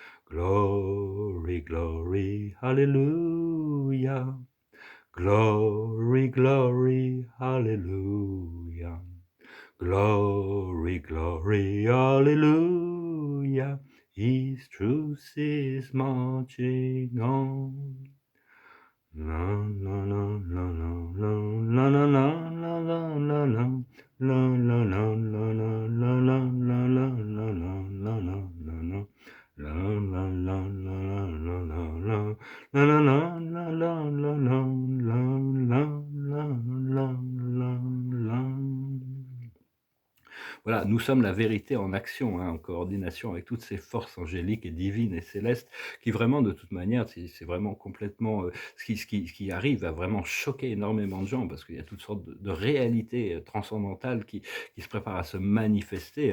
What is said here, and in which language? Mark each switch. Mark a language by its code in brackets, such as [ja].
[en] Glory, glory, hallelujah. Glory, glory, hallelujah. Glory, glory, hallelujah. His truth is marching on. La la la la la la la la la la la la la la la la la la la la la la la la la la. La la la la la la la la la la la la la la la la la la. [fr] Voilà, nous sommes la vérité en action, hein, en coordination avec toutes ces forces angéliques et divines et célestes qui vraiment, de toute manière, c'est vraiment complètement ce qui arrive à vraiment choquer énormément de gens parce qu'il y a toutes sortes de réalités transcendantales qui se préparent à se manifester.